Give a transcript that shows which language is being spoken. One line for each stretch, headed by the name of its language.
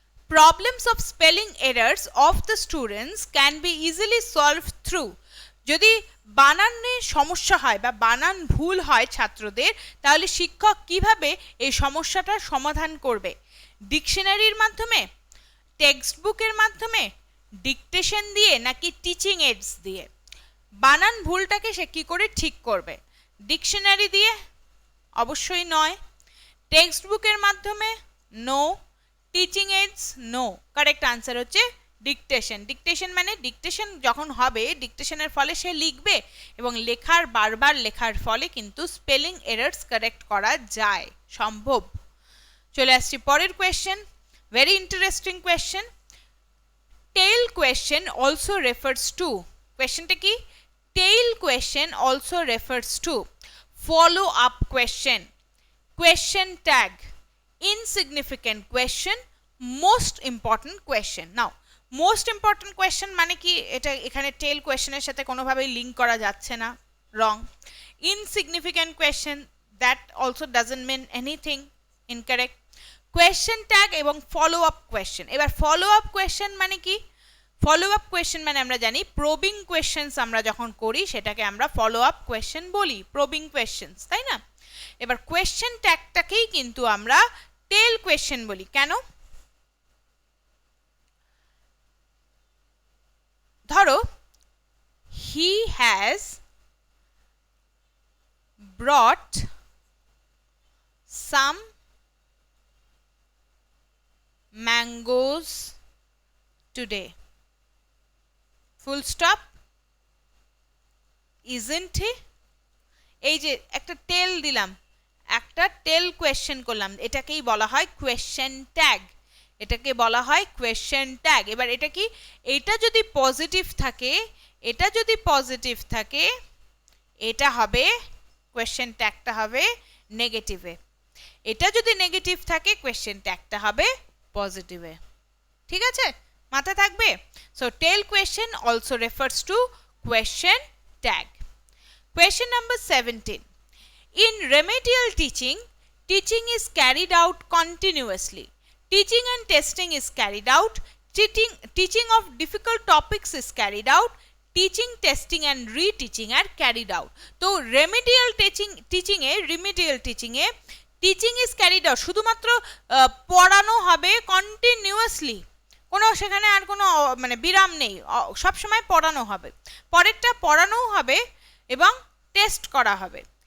English: Problems of spelling errors of the students can be easily solved through.
Bangla: যদি বানানে সমস্যা হয় বা বানান ভুল হয় ছাত্রদের, তাহলে শিক্ষক কিভাবে এই সমস্যাটার সমাধান করবে? ডিকশনারির মাধ্যমে, টেক্সট বুকের মাধ্যমে, ডিকটেশন দিয়ে, নাকি টিচিং এইডস দিয়ে? বানান ভুলটাকে সে কি করে ঠিক করবে? ডিকশনারি দিয়ে? অবশ্যই নয়। টেক্সট বুকের মাধ্যমে? No. Teaching AIDS? No. Correct answer হচ্ছে ডিকটেশন। ডিকটেশন মানে ডিকটেশন যখন হবে, ডিকটেশনের ফলে সে লিখবে এবং বারবার লেখার ফলে কিন্তু স্পেলিং এরার্স কারেক্ট করা যায়, সম্ভব। চলে আসছি পরের question,
English: Very interesting question. Tail question also refers to,
Bangla: কোয়েশ্চেনটা কি?
English: Tail question also refers to follow up question, question tag, insignificant question, most important question. Now most important question
Bangla: মানে কি? এটা এখানে টেল কোয়েশ্চেনের সাথে কোনোভাবেই লিঙ্ক করা যাচ্ছে না, রং।
English: insignificant question, that also doesn't mean anything, incorrect. question tag এবং follow up question।
Bangla: এবার follow up question মানে কি? follow up question মানে আমরা জানি প্রবিং কোয়েশ্চেন্স আমরা যখন করি সেটাকে আমরা follow up question বলি, প্রবিং কোয়েশ্চেন্স, তাই না? এবার কোয়েশ্চেন ট্যাগটাকেই কিন্তু আমরা টেল কোয়েশ্চেন বলি। কেন?
English: ধরো he has brought some mangoes today, full stop, isn't he?
Bangla: এই যে একটা টেল দিলাম, একটা টেল কোয়েশ্চেন করলাম, এটাকেই বলা হয় কোয়েশ্চেন ট্যাগ, এটাকে বলা হয় কোয়েশ্চেন ট্যাগ। এবার এটা কি? এটা যদি পজিটিভ থাকে, এটা যদি পজিটিভ থাকে, এটা হবে কোয়েশ্চেন ট্যাগটা হবে নেগেটিভে। এটা যদি নেগেটিভ থাকে, কোয়েশ্চেন ট্যাগটা হবে পজিটিভে। ঠিক আছে, মাথায় থাকবে।
English: So tell question also refers to question tag. Question number 17. In remedial teaching, teaching is carried out continuously. Teaching and testing is carried out. Teaching of difficult topics is carried out. Teaching, testing and reteaching are carried out.
Bangla: তো remedial teaching A
English: teaching is carried out,
Bangla: শুধুমাত্র পড়ানো হবে continuously, কোনো সেখানে আর কোনো মানে বিরাম নেই, সব সময় পড়ানো হবে। পরেরটা পড়ানোও হবে এবং টেস্ট করা হবে।